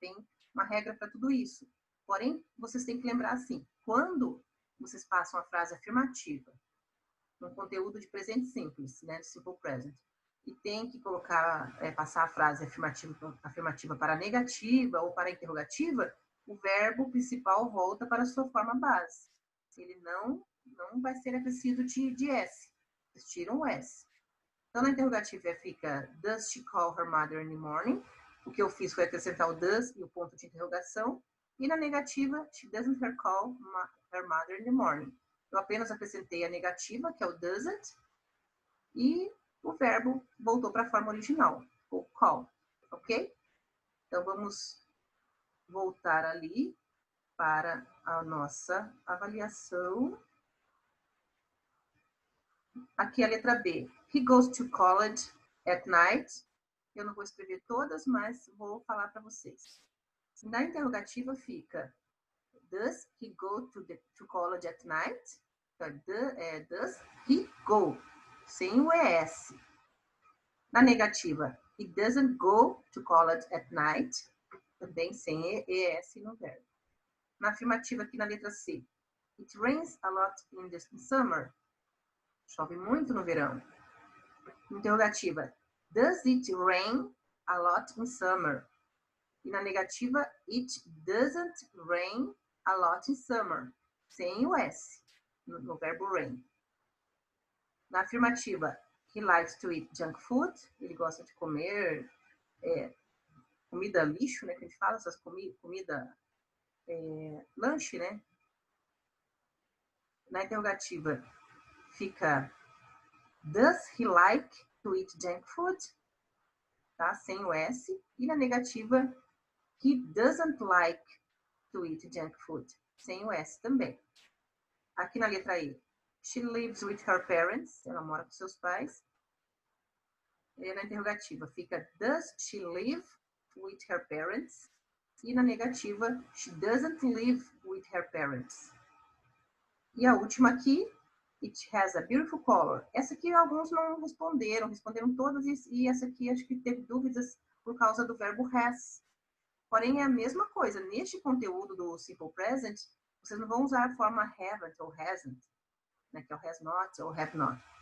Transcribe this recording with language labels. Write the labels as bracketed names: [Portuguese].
[Portuguese] Tem uma regra para tudo isso. Porém, vocês têm que lembrar assim, quando vocês passam a frase afirmativa, no conteúdo de presente simples, né? Simple present, e tem que colocar, passar a frase afirmativa para negativa ou para interrogativa, o verbo principal volta para a sua forma base. Ele não vai ser acrescido de S. Vocês tiram o S. Então, na interrogativa fica, [English] does she call her mother in the morning? [Portuguese] O que eu fiz foi acrescentar o does e o ponto de interrogação. E na negativa, [English] she doesn't call her mother in the morning. [Portuguese] Eu apenas acrescentei a negativa, que é o doesn't, e o verbo voltou para a forma original, o call, ok? Então, vamos voltar ali para a nossa avaliação. Aqui a letra B. [English] He goes to college at night. [Portuguese] Eu não vou escrever todas, mas vou falar para vocês. Na interrogativa fica [English] does he go to college at night? [Portuguese] Então, [English] does he go? [Portuguese] Sem o ES. Na negativa, [English] he doesn't go to college at night. [Portuguese] Também sem ES no verbo. Na afirmativa, aqui na letra C, [English] it rains a lot in summer. [Portuguese] Chove muito no verão. Interrogativa, [English] does it rain a lot in summer? [Portuguese] E na negativa, [English] it doesn't rain a lot in summer. [Portuguese] Sem o S no verbo rain. Na afirmativa, [English] he likes to eat junk food. [Portuguese] Ele gosta de comer comida lixo, né? Que a gente fala, essas comida lanche, né? Na interrogativa, fica [English] does he like to eat junk food? [Portuguese] Tá? Sem o S. E na negativa, [English] he doesn't like to eat junk food. [Portuguese] Sem o S também. Aqui na letra E, [English] she lives with her parents. [Portuguese] Ela mora com seus pais. E na interrogativa, fica [English] does she live with her parents? [Portuguese] E na negativa, [English] she doesn't live with her parents. [Portuguese] E a última aqui, [English] it has a beautiful color. [Portuguese] Essa aqui alguns não responderam todas, e essa aqui acho que teve dúvidas por causa do verbo has. Porém, é a mesma coisa. Neste conteúdo do Simple Present, vocês não vão usar a forma haven't ou hasn't, né, que é o has not ou have not.